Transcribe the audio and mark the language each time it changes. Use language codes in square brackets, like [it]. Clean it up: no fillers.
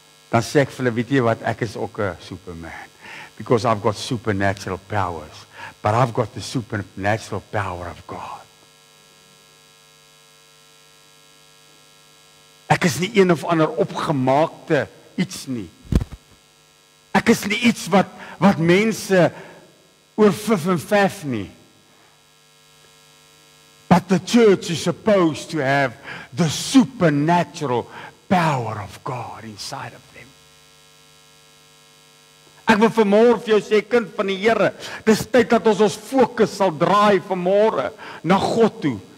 [af] Dan sê ek vir hulle, weet jy wat, ek is ook 'n Superman. [en] Because I've got supernatural powers. But I've got the supernatural power of God. [af] Ek is nie een of ander opgemaakte iets nie. Ek is nie iets wat mense oor vif en vef nie. [en] But the church is supposed to have the supernatural power of God inside of them. [af] Ek wil vanmôre vir jou sê, kind van die Here, dis tyd dat ons fokus sal draai vanmôre na God toe.